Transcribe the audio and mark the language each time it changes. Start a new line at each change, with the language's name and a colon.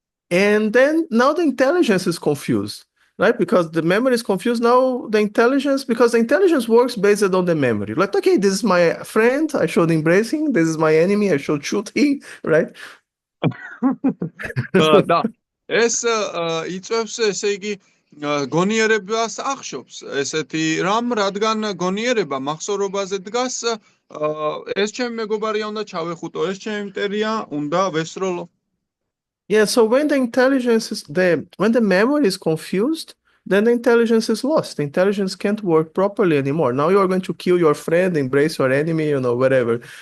English: And then now the intelligence is confused, right? Because the memory is confused. Now because the intelligence works based on the memory. Like, okay, this is my friend, I should embrace him. This is my enemy, I should shoot him, right?
Georgian: და ეს იწევს, ესე იგი, გონიერებას ახშობს ესეთი რამ, რადგან გონიერება მახსოვრობაზე დგას, ეს ჩემი მეგობარია, უნდა ჩავეხუტო, ეს ჩემი მტერია, უნდა ვესროლო.
English: Yeah, so when the memory is confused, then the intelligence is lost. The intelligence can't work properly anymore. Now you are going to kill your friend, embrace your enemy, whatever.